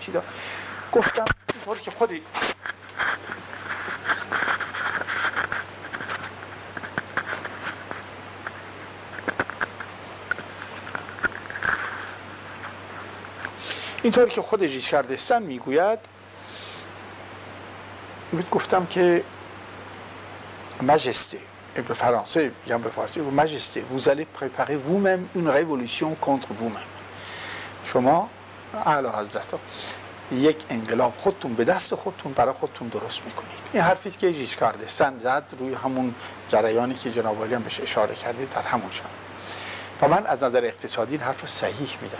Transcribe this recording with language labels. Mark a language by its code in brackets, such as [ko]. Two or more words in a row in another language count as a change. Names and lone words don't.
[fa] چی دا؟ گفتم اینطور که خودی اینطور که خود ژیسکار دستن میگوید، گفتم که ماجسته، به فرانسه میگم به فارسی، ماجسته [fr] vous allez préparer vous-même une révolution contre vous-même. [fa] شما اعلی حضرت یک انقلاب خودتون به دست خودتون برای خودتون درست میکنید. این حرفی که ژیسکار دستن زد روی همون جریانی که جناب عالی هم بهش اشاره کردید در همون شب. و من از نظر اقتصادی این حرف صحیح میدارم.